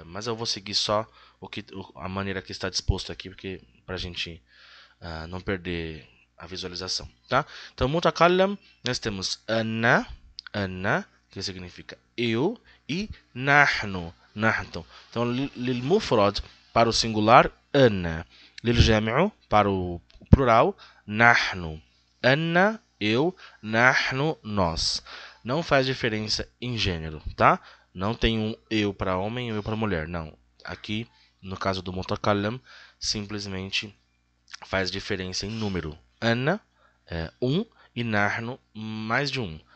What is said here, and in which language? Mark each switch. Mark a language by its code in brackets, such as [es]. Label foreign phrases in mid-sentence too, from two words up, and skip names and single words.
[pt] Mas eu vou seguir só a maneira que está disposto aqui, porque pra gente não perder a visualização, tá? Então mutakallam, nós temos ana, que significa eu, e [ar] نحن، نحن. [pt] Então [ar] للمفرد [pt] para o singular, ana. [ar] للجمع [pt] para o plural, nahnu. Anna, eu, nahnu, nós. Não faz diferença em gênero, tá? Não tem um eu para homem e eu para mulher, não. Aqui, no caso do mutakallam, simplesmente faz diferença em número. Ana é um e nahnu mais de um.